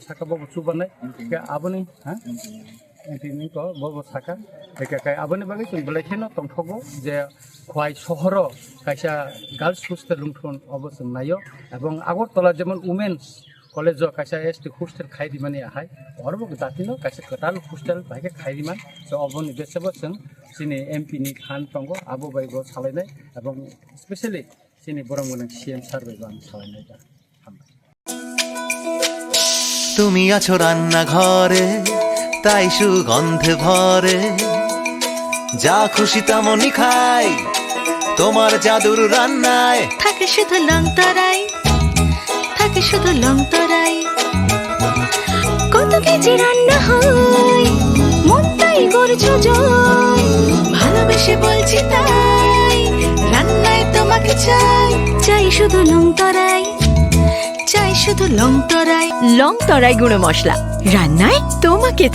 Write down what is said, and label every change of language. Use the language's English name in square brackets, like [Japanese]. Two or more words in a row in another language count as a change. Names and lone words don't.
[Kok Borok] साका बो सुबानाय के आबनि हा एन्टिनि को बो साका एके आबनि बागै जों बलायखेनो तंथगो जे खवाइ शहर कायसा [English] girls hostel [Kok Borok] लुंथन अबसं नायो एवं आगरतला जेमन वुमेन्स कलेज कायसा [English] ST hostel [Kok Borok] खायदिमानि आहाय अरबो दातिनो कायसा कटाल हस्टेल बायके खायदिमान सो अबनि बेसेबो जों सिनि एमपी नि खान तंगो आबो बायगो सालायनाय एवं स्पेशली सिनि बरमगोनां सीएम सारबायबो आं सालायनाय दा [Bangla] তুমি আছো রান্না ঘরে তাই সুগন্ধে ভরে যা খুশি তেমনই খাই তোমার জাদুর রান্নায় থাকে শুধু লংতরাই থাকে শুধু লংতরাই কত কেজি রান্না হয় মনটাই করছো জয় ভালোবেসে বলছি তাই রান্নায় তোমাকে চাই চাই শুধু লংতরাই চাই শুধু লংতরাই লংতরাই গুঁড়ো মশলা রান্নায় তোমাকে চাই